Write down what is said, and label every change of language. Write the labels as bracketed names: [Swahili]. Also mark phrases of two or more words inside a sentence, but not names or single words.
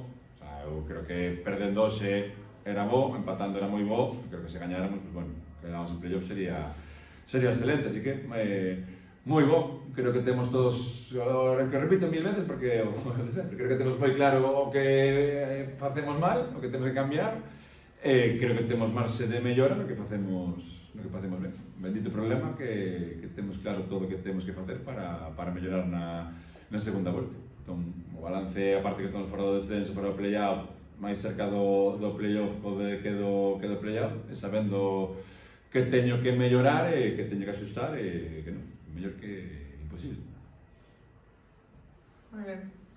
[Spanish] O sea, [Galician] eu creo que perdendo hoxe era bo, empatando era moi bo, creo que se gañáramos, [Spanish] pues bueno, [Galician] quedamos en playoff sería excelente, así que moi bo, creo que temos todos, que repito mil veces porque creo que temos moi claro o que facemos mal, o que temos que cambiar, creo que temos marxe de mellora no que facemos ben. Bendito problema que temos claro todo o que temos que facer para mellorar na segunda volta. Entón, o balance, aparte que estamos fora do descenso para o play-out, máis cerca do play-off que do play-out, e sabendo que teño que mellorar e que teño que axustar e que non, mellor que imposible. Moi ben.